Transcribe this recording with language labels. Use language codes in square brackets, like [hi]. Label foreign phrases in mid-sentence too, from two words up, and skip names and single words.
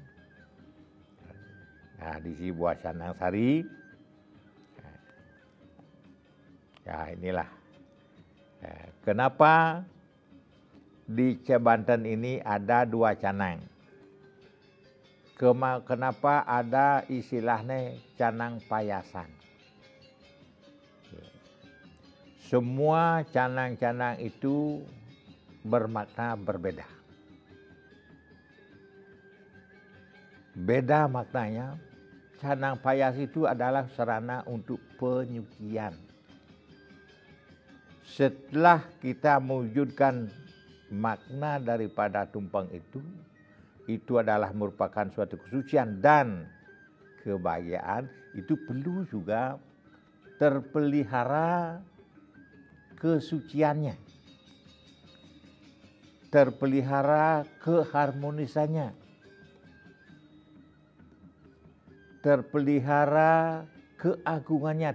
[id] Nah, diisi buah canang sari. Ya, inilah. Kenapa di Banten ini ada 2 canang? Kenapa ada istilahnya canang payasan? Semua canang-canang itu bermakna berbeda. Beda maknanya. Canang payas itu adalah sarana untuk penyucian. Setelah kita mewujudkan makna daripada tumpeng itu adalah merupakan suatu kesucian dan kebahagiaan, itu perlu juga terpelihara kesuciannya, terpelihara keharmonisannya, terpelihara keagungannya.